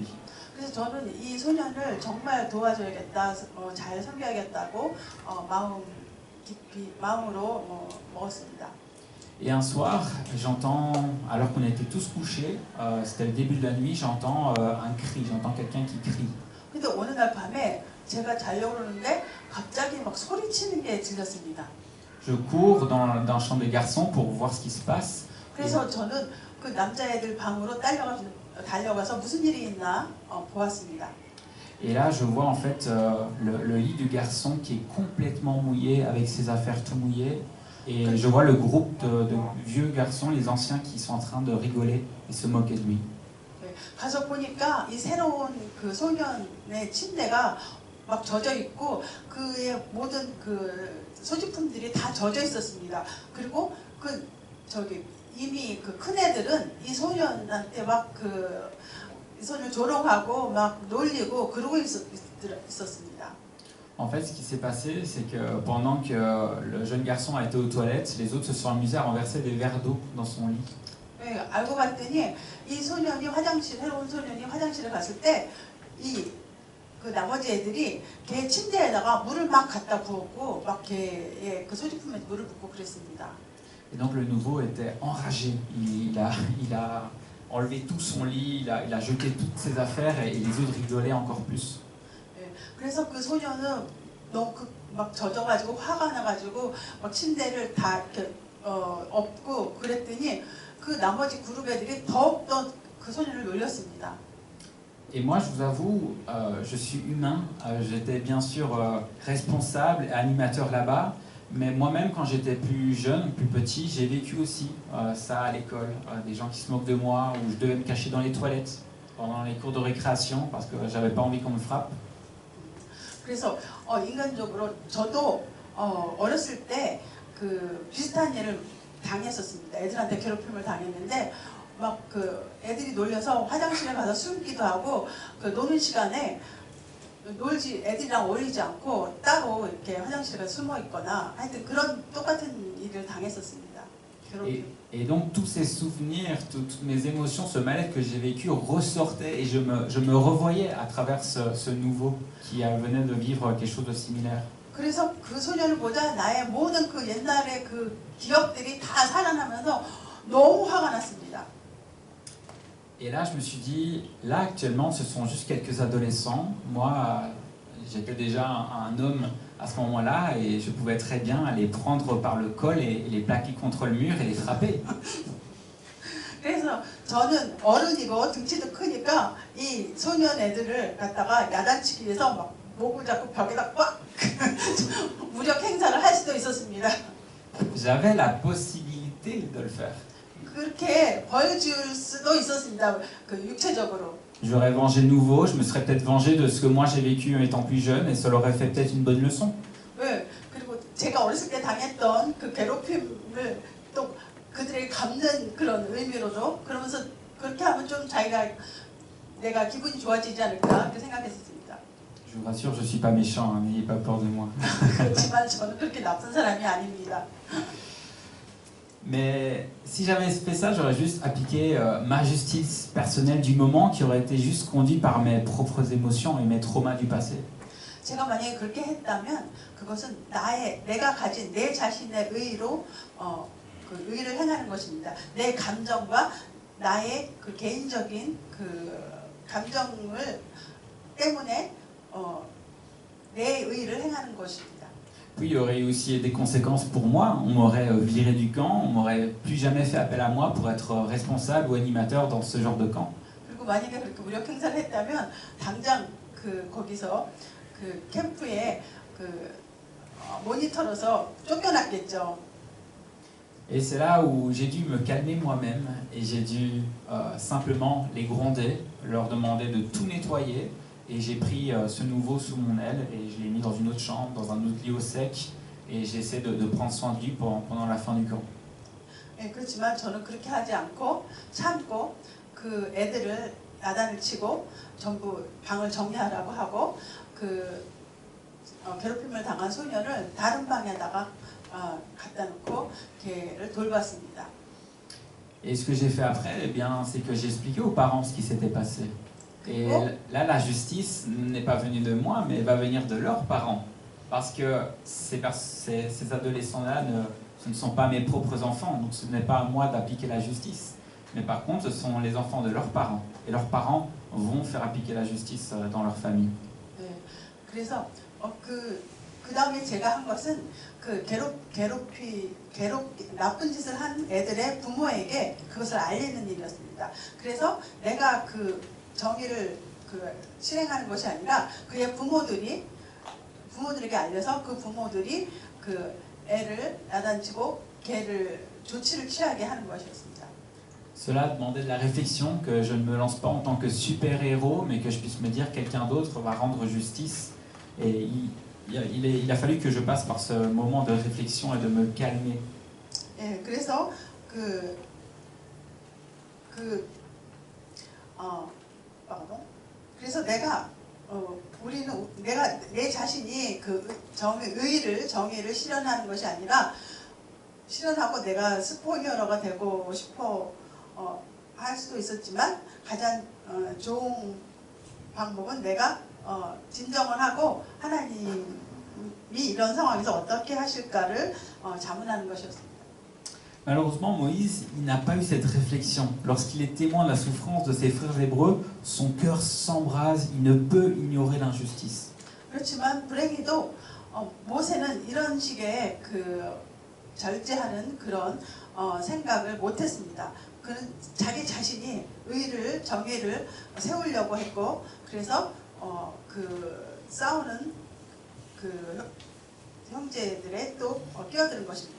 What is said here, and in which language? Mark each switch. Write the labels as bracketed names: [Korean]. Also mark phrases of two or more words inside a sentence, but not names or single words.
[Korean] 그래서 저는 이 소년을 정말 도와줘야겠다, 잘 섬겨야겠다고 마음으로 먹었습니다. [French] Et un soir, j'entends, alors qu'on était tous couchés, c'était le début de la nuit, j'entends un cri, j'entends quelqu'un qui crie. [Korean] 근데 어느 날 밤에 제가 자려고 그러는데 갑자기 막 소리치는 게 들렸습니다. [French] Je cours dans la chambre des garçons pour voir ce qui se passe. [Korean] 그래서 저는 그 남자애들 방으로 달려가서 무슨 일이 있나 보았습니다. [French] Et là, je vois en fait le lit du garçon qui est complètement mouillé, avec ses affaires tout mouillées. Et je vois le groupe de vieux garçons, les anciens, qui sont en train de rigoler et se moquer de lui. [Korean] 가서 보니까 이 새로운 그 소년의 침대가 막 젖어 있고 그의 모든 그 소지품들이 다 젖어 있었습니다. 그리고 이미 그 큰 애들은 이 소년한테 막 이 소녀 조롱하고 막 놀리고 그러고 있었습니다. [French] En fait, ce qui s'est passé, c'est que pendant que le jeune garçon a été aux toilettes, les autres se sont amusés à renverser des verres d'eau dans son lit. [Korean] 네, 알고 봤더니 이 소년이 새로운 소년이 화장실에 갔을 때 그 나머지 애들이 걔 침대에다가 물을 막 갖다 부었고 막 걔의 그 소지품에 물을 붓고 그랬습니다. [French] Et donc le nouveau était enragé. Il a enlevé tout son lit, il a jeté toutes ses affaires et les autres rigolaient encore plus. [Korean] 네, 그래서 그 소년은 너무 막 젖어가지고 화가 나가지고 막 침대를 다 이렇게 엎고 그랬더니 그 나머지 그룹 애들이 더욱더 그 소년을 놀렸습니다. [French] Et moi, je vous avoue, je suis humain. J'étais bien sûr responsable et animateur là-bas. Mais moi-même, quand j'étais plus jeune, plus petit, j'ai vécu aussi ça à l'école. Des gens qui se moquent de moi, où je devais me cacher dans les toilettes pendant les cours de récréation parce que j'avais pas envie qu'on me frappe. [Korean] 그래서 인간적으로 저도 어렸을 때 그 비슷한 일을 당했었습니다. 애들한테 괴롭힘을 당했는데 막 그 애들이 놀려서 화장실에 가서 숨기도 하고 그 노는 시간에 애들이랑 어울리지 않고 따로 이렇게 화장실에 가서 숨어 있거나 하여튼 그런 똑같은 일을 당했었습니다. [French] Et donc tous ces souvenirs, toutes mes émotions, ce mal-être que j'ai vécu ressortaient et je me revoyais à travers ce nouveau qui venait de vivre quelque chose de similaire. [Korean] 그래서 그 소년을 보자 나의 모든 그 옛날의 그 기억들이 다 살아나면서 너무 화가 났습니다. [French] Et là, je me suis dit, là actuellement, ce sont juste quelques adolescents. Moi, j'étais déjà un homme à ce moment-là et je pouvais très bien les prendre par le col et les plaquer contre le mur et les frapper. [Korean] 그래서 저는 어른이고 등치도 크니까 이 소년 애들을 갖다가 야단치기 위해서 막 목을 잡고 벽에다 꽉 무력 행사를 할 수도 있었습니다. [French] J'avais la possibilité de le faire. [Korean] 그렇게 벌줄 수도 있었습니다. 그 육체적으로. [French] J'aurais vengé le nouveau, je me serais peut-être vengé de ce que moi j'ai vécu étant plus jeune et ça leur aurait fait peut-être une bonne leçon. [Korean] 네, 그리고 제가 어렸을 때 당했던 그 괴롭힘을 또 그들에게 갚는 그런 의미로도 그러면서 그렇게 하면 좀 내가 기분이 좋아지지 않을까 그렇게 생각했습니다. [French] Je vous rassure, je suis pas méchant, hein, n'ayez pas peur de moi. [Korean] 그렇지만 저는 그렇게 나쁜 사람이 아닙니다. [French] Mais si j'avais fait ça, j'aurais juste appliqué ma justice personnelle du moment qui aurait été juste conduite par mes propres émotions et mes traumas du passé. [Korean] 제가 만약에 그렇게 했다면 그것은 내가 가진 내 자신의 의로 그 의를 행하는 것입니다. 내 감정과 나의 그 개인적인 그 감정을 때문에 내 의를 행하는 것입니다. [French] Puis il y aurait eu aussi des conséquences pour moi. On m'aurait viré du camp, on m'aurait plus jamais fait appel à moi pour être responsable ou animateur dans ce genre de camp. [Korean] 그리고 만약에 그렇게 무력 행사를 했다면 당장 거기서 그 캠프에 그 모니터로서 쫓겨났겠죠. [French] Et c'est là où j'ai dû me calmer moi-même et j'ai dû simplement les gronder, leur demander de tout nettoyer. Et j'ai pris ce nouveau sous mon aile et je l'ai mis dans une autre chambre, dans un autre lit au sec. Et j'ai essayé de prendre soin de lui pendant la fin du camp. [Korean] 네, 그렇지만 저는 그렇게 하지 않고 참고 그 애들을 야단을 치고 전부 방을 정리하라고 하고 그 괴롭힘을 당한 소년을 다른 방에다가 갖다 놓고 걔를 돌봤습니다. [French] Et ce que j'ai fait après, eh bien, c'est que j'ai expliqué aux parents ce qui s'était passé. Et là, la justice n'est pas venue de moi, mais elle va venir de leurs parents. Parce que ces adolescents-là, ce ne sont pas mes propres enfants, donc ce n'est pas à moi d'appliquer la justice. Mais par contre, ce sont les enfants de leurs parents. Et leurs parents vont faire appliquer la justice dans leur famille. [Korean] 네, 그래서 그 다음에 제가 한 것은 그 나쁜 짓을 한 애들의 부모에게 그것을 알리는 일이었습니다. 그래서 내가 그 정의를 실행하는 것이 아니라 그의 부모들에게 알려서 그 부모들이 그 애를 야단치고 걔를 조치를 취하게 하는 것이었습니다. [French] Cela demandait de la réflexion, que je ne me lance pas en tant que super-héros, mais que je puisse me dire quelqu'un d'autre va rendre justice. Et il a fallu que je passe par ce moment de réflexion et de me calmer. [Korean] 예, 그래서 pardon. 그래서 내가 내가 내 자신이 그 정의를 실현하는 것이 아니라 실현하고 내가 슈퍼히어로가 되고 싶어 할 수도 있었지만 가장 좋은 방법은 내가 진정을 하고 하나님이 이런 상황에서 어떻게 하실까를 자문하는 것이었습니다. [French] Malheureusement, Moïse, il n'a pas eu cette réflexion. Lorsqu'il est témoin de la souffrance de ses frères hébreux, son cœur s'embrase, il ne peut ignorer l'injustice. [Korean] 그렇지만 불행히도 모세는 이런 식의 그 절제하는 그런 생각을 못했습니다. 그는 자기 자신이 정의를 세우려고 했고, 그래서 그 싸우는 그 형제들에 또 끼어드는 것입니다.